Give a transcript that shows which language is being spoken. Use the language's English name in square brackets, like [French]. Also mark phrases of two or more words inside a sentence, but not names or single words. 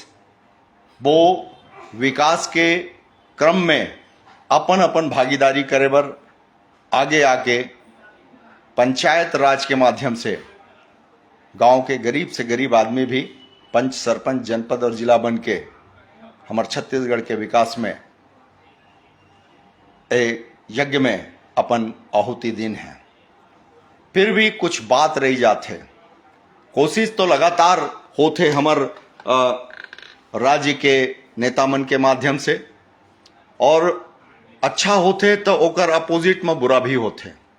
[Chhattisgarhi] वो विकास के क्रम में अपन अपन भागीदारी करे बर आगे आके पंचायत राज के माध्यम से गांव के गरीब से गरीब आदमी भी पंच, सरपंच, जनपद और जिला बन के हमारे छत्तीसगढ़ के विकास में एक यज्ञ में अपन आहुति दिन है। फिर भी कुछ बात रही जाते। कोशिश तो लगातार होते हमर राज्य के नेता मन के माध्यम से, और अच्छा होते तो ओकर अपोजिट में बुरा भी होते।